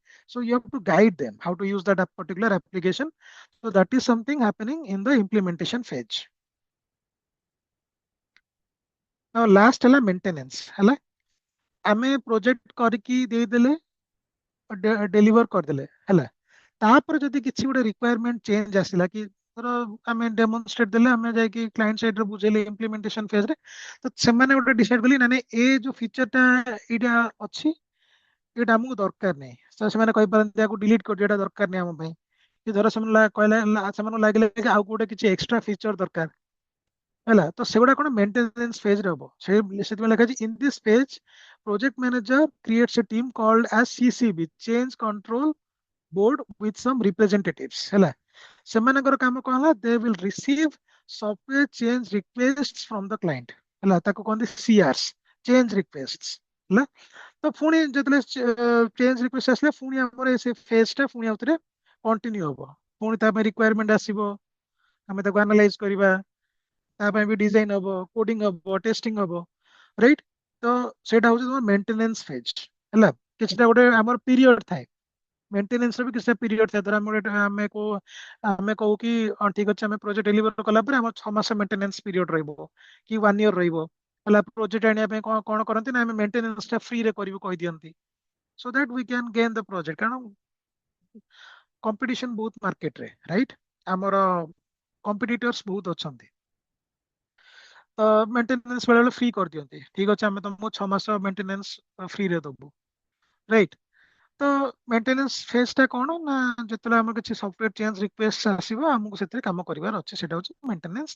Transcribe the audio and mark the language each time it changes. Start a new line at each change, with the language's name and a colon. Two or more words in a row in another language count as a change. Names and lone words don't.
English: So you have to guide them how to use that particular application. So that is something happening in the implementation phase. Now last
Odia: ହେଲା maintenance ହେଲା, ଆମେ ପ୍ରୋଜେକ୍ଟ କରିକି ଦେଇଦେଲେ, ଡେଲିଭର କରିଦେଲେ ହେଲା, ତାପରେ ଯଦି କିଛି ଗୋଟେ
English: requirement change
Odia: ଆସିଲା କି ଧର ଆମେ ଡେମନଷ୍ଟ୍ରେଟ ଦେଲେ, ଆମେ ଯାଇକି
English: client sideରେ
Odia: ବୁଝେଇଲେ
English: implementation phaseରେ,
Odia: ତ ସେମାନେ ଗୋଟେ ଡିସାଇଡ କଲେ ନା ନାଇଁ ଏ ଯୋଉ ଫିଚରଟା ଏଇଟା ଅଛି ଏଇଟା ଆମକୁ ଦରକାର ନାହିଁ, ତ ସେମାନେ କହିପାରନ୍ତି ୟାକୁ ଡିଲିଟ କରିଦିଅ, ଏଇଟା ଦରକାର ନାହିଁ ଆମ ପାଇଁ। କି ଧର ସେମାନେ କହିଲେ, ସେମାନଙ୍କୁ ଲାଗିଲା କି ଆଉ ଗୋଟେ କିଛି
English: extra feature
Odia: ଦରକାର ହେଲା, ତ ସେଗୁଡା କଣ
English: maintenance phaseରେ
Odia: ହବ। ସେଥିପାଇଁ ଲେଖା ଅଛି
English: In this phase project manager creates a team called as CCB, change control board with some representatives ହେଲା।
Odia: ସେମାନଙ୍କର କାମ କଣ ହେଲା,
English: they will receive software change requests from the client ହେଲା,
Odia: ତାକୁ କହନ୍ତି
English: CRs, change requests ହେଲା।
Odia: ତ ପୁଣି ଯେତେବେଳେ
English: change request
Odia: ଆସିଲେ ପୁଣି ଆମର ସେ ଫେଜ୍ ଟା ପୁଣି ଆଉଥରେ କଣ୍ଟିନ୍ୟୁ ହବ, ପୁଣି ତା ପାଇଁ ରିକ୍ୱାରମେଣ୍ଟ ଆସିବ, ଆମେ ତାକୁ ଆନାଲାଇଜ କରିବା, ତା ପାଇଁ ବି ଡିଜାଇନ ହବ, କୋଡିଂ ହବ, ଟେଷ୍ଟିଂ ହବ, ରାଇଟ୍? ତ ସେଇଟା ହଉଛି ତମର
English: maintenance phase
Odia: ହେଲା। କିଛିଟା ଗୋଟେ ଆମର ପିରିୟଡ ଥାଏ, ମେଣ୍ଟେନେନ୍ସ ବି କିଛି ପିରିୟଡ ଥାଏ। ଧର ଆମେ କହୁ କି ଠିକ ଅଛି, ଆମେ
English: project deliver
Odia: କଲା ପରେ ଆମର 6 ମାସ
English: maintenance period
Odia: ରହିବ କି 1 ଇୟର ରହିବ ହେଲା। ପ୍ରୋଜେକ୍ଟ ଆଣିବା ପାଇଁ କଣ କଣ କରନ୍ତି ନା, ଆମେ ମେଣ୍ଟେନେନ୍ସ ଟା ଫ୍ରିରେ କରିବୁ କହିଦିଅନ୍ତି,
English: so that we can gain the project.
Odia: କାରଣ କମ୍ପିଟିସନ ବହୁତ ମାର୍କେଟରେ, ରାଇଟ୍? ଆମର କମ୍ପିଟିଟର୍ସ ବହୁତ ଅଛନ୍ତି, ତ ମେଣ୍ଟେନେନ୍ସ ବେଳେବେଳେ ଫ୍ରି କରିଦିଅନ୍ତି, ଠିକ ଅଛି ଆମେ ତମକୁ 6 ମାସ
English: maintenance freeରେ
Odia: ଦବୁ, ରାଇଟ୍? ତ
English: maintenance phase ଟା
Odia: କଣ ନା, ଯେତେବେଳେ ଆମର କିଛି
English: software change request
Odia: ଆସିବ, ଆମକୁ ସେଥିରେ କାମ କରିବାର ଅଛି, ସେଟା ହଉଛି ମେଣ୍ଟେନେନ୍ସ।